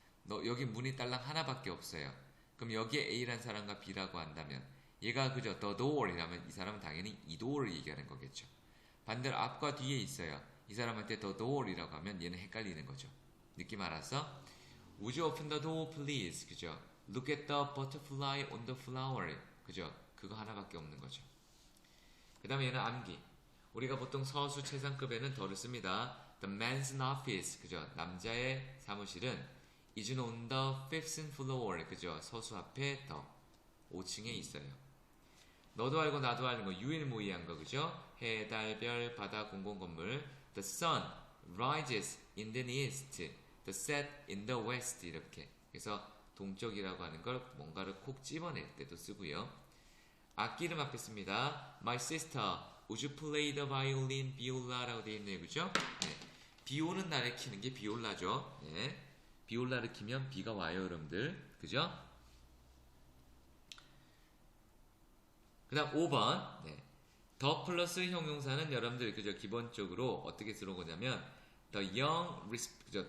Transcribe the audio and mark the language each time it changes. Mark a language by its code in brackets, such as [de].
[ko] 여기 문이 딸랑 하나밖에 없어요. 그럼 여기에 A란 사람과 B라고 한다면 얘가 그죠? [en] The door [ko] 이라면 이 사람은 당연히 이 door를 얘기하는 거겠죠. 반대로 앞과 뒤에 있어요. 이 사람한테 the door이라고 하면 얘는 헷갈리는 거죠. 느낌 알았어? [en] Would you open the door, please? [ko] 그죠? [en] Look at the butterfly on the flower. [ko] 그죠? 그거 하나밖에 없는 거죠. 그 다음에 얘는 암기. 우리가 보통 서수 최상급에는 더를 씁니다. [en] The man's office. 그죠? [ko] 남자의 사무실은 [en] is on the 5th floor. [ko] 그죠? 서수 앞에 더 5층에 있어요. 너도 알고 나도 아는 거 유일무이한 거 그죠? 해, 달, 별, 바다, 공공건물. [en] The sun rises in the east. The set in the west. 이렇게. [ko] 그래서 동쪽이라고 하는 걸 뭔가를 콕 집어낼 때도 쓰고요. 악기 이름 앞에 씁니다. [en] My sister, would you play the violin, [ko] 비올라라고 되어 있네요. 그죠? 네. 비 오는 날에 키는 게 비올라죠. 네. 비올라를 키면 비가 와요, 여러분들. 그죠? 그 다음 5번. 네. 더 플러스 형용사는 여러분들 그죠? 기본적으로 어떻게 들어온 거냐면 [en] the young, [ko] 그죠?